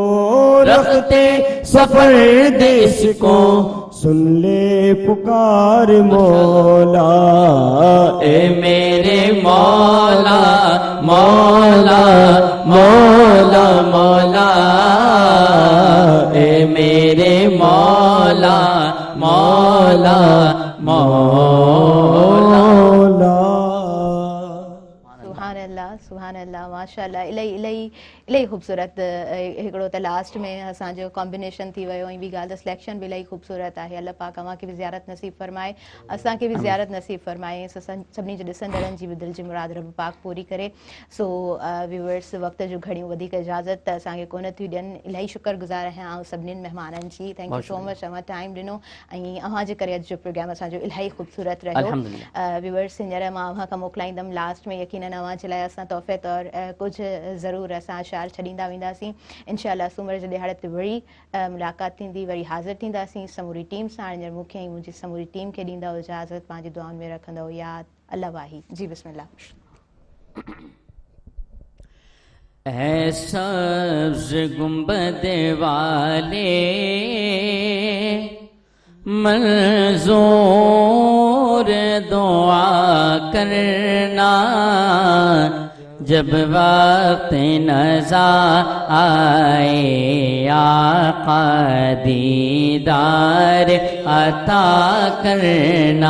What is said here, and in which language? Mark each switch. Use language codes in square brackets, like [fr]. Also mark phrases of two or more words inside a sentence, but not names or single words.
[ur] رکھتے سفر دیس کو, سن لے پکار مولا, اے میرے مولا مولا مولا مولا، اے میرے مولا مولا مولا. [ar] سبحان الله سبحان الله ما شاء الله. [sd] इलाही इलाही इलाही ख़ूबसूरत हिकिड़ो त लास्ट में असांजो कॉम्बिनेशन थी वियो, ऐं ॿी ॻाल्हि त सिलेक्शन बि इलाही ख़ूबसूरत आहे। अल्लाह पाक अव्हांखे बि ज़ियारत नसीब फरमाए, असांखे बि ज़ियारत नसीब फरमाए, सभिनी जे ॾिसंदड़नि जी बि दिलि जी मुराद रब पाक पूरी करे। सो व्यूअर्स, वक़्त जो घणियूं वधीक इजाज़त त असांखे कोन थियूं ॾियनि। इलाही शुक्रगुज़ार आहियां आउं सभिनीनि महिमाननि जी। [en] Thank you so much, [sd] अव्हां टाइम ॾिनो ऐं अव्हांजे करे अॼु जो प्रोग्राम असांजो इलाही ख़ूबसूरत रहियो। अल्हम्दुलिल्लाह। व्यूअर्स, हींअर मां अव्हां खां मोकिलाईंदमि लास्ट में, यकीनन अव्हां जे लाइ असां तोहफ़े तौर कुझु ज़रूरु असां अशार छॾींदा वेंदासीं। इंशाअल्लाह सूमर जे ॾिहाड़े ते वरी मुलाक़ात थींदी, वरी हाज़िर थींदासीं समूरी टीम सां। हींअर मूंखे ऐं मुंहिंजी समूरी टीम खे ॾींदव इजाज़त, पंहिंजी दुआउनि में रखंदव यादि। अल्लाह वाही जी, बिस्मिल्लाह। [ur] اے سبز گنبد والے منظور دعا کرنا، جب وقت نزع آئے آقا دیدار عطا کرنا.